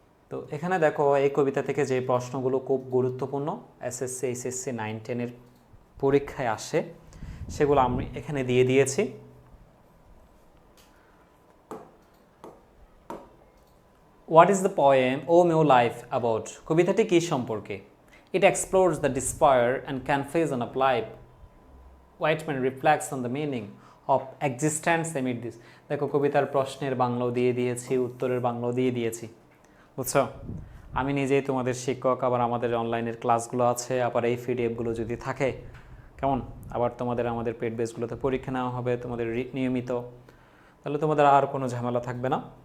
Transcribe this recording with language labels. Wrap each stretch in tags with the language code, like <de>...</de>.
<bn>তো এখানে দেখো এই কবিতা থেকে যে প্রশ্নগুলো খুব গুরুত্বপূর্ণ, এসএসসি এইচএসসি 9-10 পরীক্ষায় আসে, সেগুলো আমি এখানে দিয়ে দিয়েছি।</bn> <en>What is the poem O me O life about?</en> <bn>কবিতাটি কী সম্পর্কে?</bn> <en>It explores the despair and confusion of life. Whiteman reflects on the meaning of existence amid this.</en> <bn>দেখো কবিতার প্রশ্নের বাংলাও দিয়ে দিয়েছি, উত্তরের বাংলাও দিয়ে দিয়েছি, বুঝছো? আমি নিজেই তোমাদের শিক্ষক, আবার আমাদের অনলাইনের ক্লাসগুলো আছে, আবার এই পিডিএফগুলো যদি থাকে কেমন, আবার তোমাদের আমাদের পেড বেসগুলোতে পরীক্ষা নেওয়া হবে তোমাদের নিয়মিত, তাহলে তোমাদের আর কোনো ঝামেলা থাকবে না।</bn>